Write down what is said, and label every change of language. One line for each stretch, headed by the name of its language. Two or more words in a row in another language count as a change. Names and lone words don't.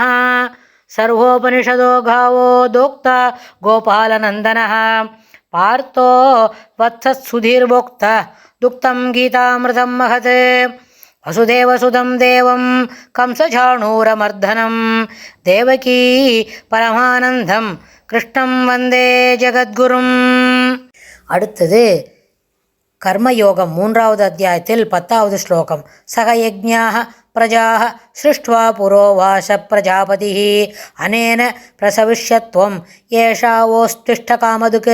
Sanskrit: सर्वोपनिषदो गावो दोक्ता गोपालनन्दनः पार्थो वत्सत्सुधीर्भोक्ता दुक्तं गीतामृतं महत्। वसुदेवसुतं देवं कंसचाणूरमर्दनं देवकी परमानन्दं कृष्णं वन्दे ஜகத்குரும்.
Tamil: அடுத்தது கர்மயோகம் 3வது அத்தியாயத்தில் 10வது ஸ்லோகம்.
Sanskrit: सह यज्ञाः प्रजाः सृष्ट्वा पुरोवाच प्रजापतिः अनेन प्रसविष्यध्वम् एषवोऽस्त्विष्ट कामधुक्.